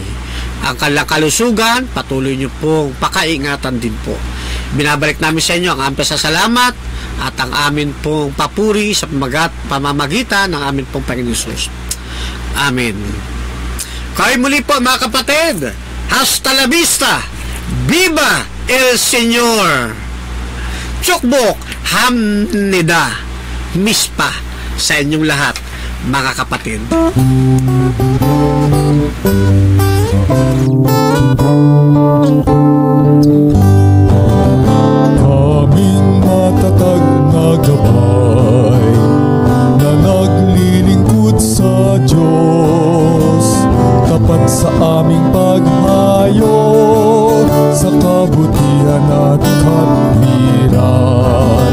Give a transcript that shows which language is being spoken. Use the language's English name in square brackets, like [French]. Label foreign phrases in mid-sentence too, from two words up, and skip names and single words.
[Filipino] Ang kanilang kalusugan, patuloy nyo pong pakaingatan din po. Binabalik namin sa inyo ang aming pasasalamat at ang amin pong papuri sa pamamagitan ng amin pong Panginoon Jesus. Amen. Kaya muli po, mga kapatid, [Spanish] hasta la vista, viva el Señor. [Korean] 축복, 합니다, [Filipino] mispa sa inyong lahat, mga kapatid. Kaming matatag na gabay na naglilingkod sa Diyos, tapat sa aming paghayo sa kabutihan at katwiran.